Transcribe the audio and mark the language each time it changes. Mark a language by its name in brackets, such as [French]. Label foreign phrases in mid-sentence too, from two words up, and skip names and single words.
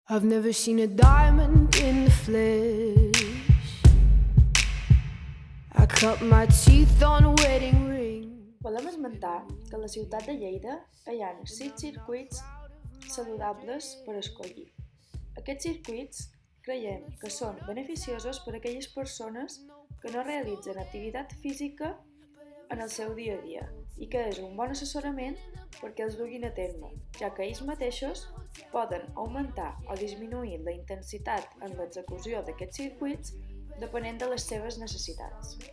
[English] I've never seen a diamond in the flesh. I cut my teeth on a wedding ring. [Catalan] Volem esmentar que a la ciutat de Lleida hi ha 6 circuits saludables per escollir. Aquests circuits creiem que són beneficiosos per a aquelles persones que no realitzen activitat física en el seu dia a dia i que és un bon assessorament perquè els duguin a terme, ja que ells mateixos poden augmentar o disminuir la intensitat en l'execució d'aquests circuits depenent de les seves necessitats.